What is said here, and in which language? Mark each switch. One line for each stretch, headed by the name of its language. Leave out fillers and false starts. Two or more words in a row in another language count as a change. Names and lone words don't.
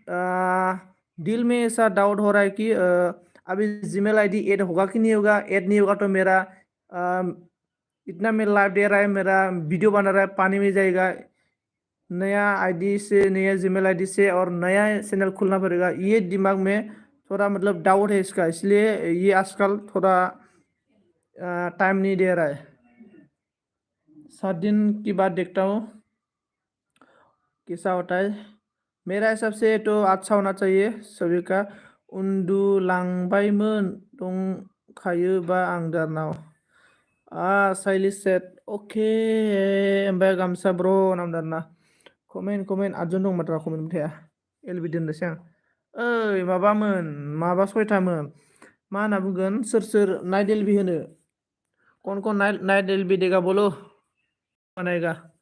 Hindi: दिल में ऐसा डाउट हो रहा है कि अभी जीमेल आईडी ऐड होगा कि नहीं होगा ऐड नहीं होगा तो मेरा इतना मेरा लाइव दे रहा है मेरा वीडियो बना रहा है पानी में जाएगा नया आईडी से नया जीमेल आईडी से और नया चैनल खुलना पड़ेगा ये दिमाग में थोड़ा मतलब डाउट है इसका इसलिए ये आजकल थोड़ा टाइम नहीं दे रहा है 7 दिन की बाद देखता हूँ कैसा होता है मेरा हिसाब से तो अच्छा होना चाहिए सभी का
Bodo: उन्दुलांबायमोन दंखायोबा आं दारनाव साइली सेट अके ओमफ्राय गामसा ब्र नामदारना कमेन्ट 8 जन दं माथ्रा कमेन्ट थाया एलबि दोननोसै आं ओइ माबामोन माबा 6थामोन मा होनना बुंगोन सोर नाइट एलबि होनो
Hindi: कौन नाइट एलबि देगा बोलो
Bodo: बानायगा